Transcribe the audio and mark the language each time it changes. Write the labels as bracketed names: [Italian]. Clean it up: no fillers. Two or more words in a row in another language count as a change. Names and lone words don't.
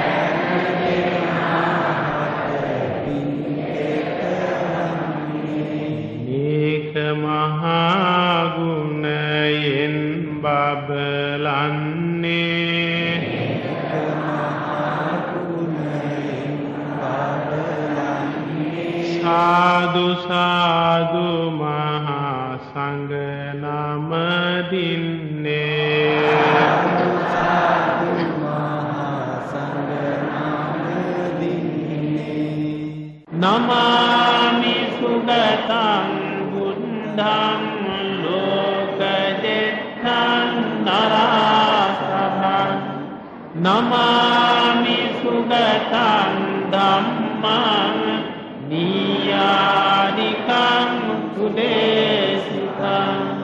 [Sinhala] මේක මහා ගුණයෙන් බබලන්නේ සාදු සාදු මහා සංඝ නමදින්නේ [Pali] නමාමි සුගතං බුද්ධං ලෝකජෙත්තං නරාසහං නමාමි සුගතං ධම්මං නියානිකං කුදේසිකං